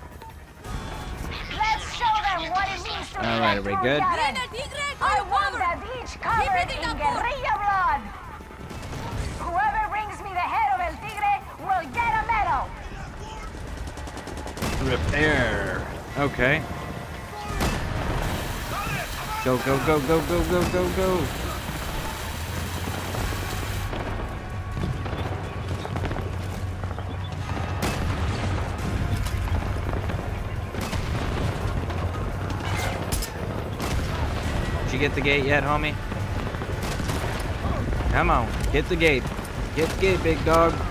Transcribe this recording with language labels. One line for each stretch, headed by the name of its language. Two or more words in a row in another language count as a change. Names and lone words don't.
English: Let's show them what it means to be All right, are we good? I want the beach covered in guerrilla blood. Whoever brings me the head of El Tigre will get a medal. Repair. Okay. Go, go, go, go, go, go, go, go. Did you get the gate yet, homie? Come on, get the gate. Get the gate, big dog.